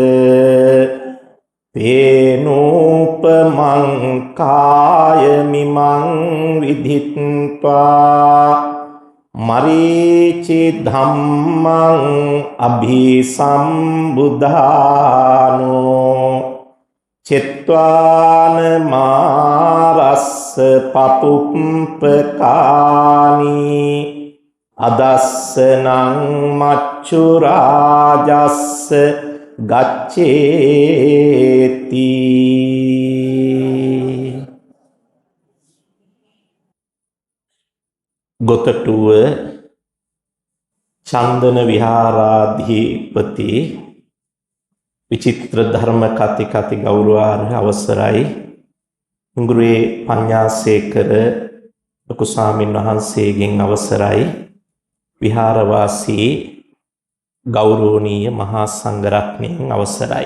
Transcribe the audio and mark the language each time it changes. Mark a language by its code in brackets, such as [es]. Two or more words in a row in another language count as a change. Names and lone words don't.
[pi] තේනූපමං කාය මිමං විදිත්වා මරීචි ධම්මං අභිසම්බුධානෝ චෙත්වාන මාරස්ස පපුප්පකානී අදස්සනං මච්චු රාජස්ස ගච්ඡේති. [si] ගොතටුව චන්දන විහාරාධිපති විචිත්‍ර ධර්ම කතිකති ගෞරවාර්හ අවසරයි හිඟුරුවේ පඤ්ඤාසේකර ලොකු ස්වාමීන් වහන්සේගෙන් අවසරයි විහාරවාසී ගෞරවනීය මහා සංඝරත්නයන් අවසරයි.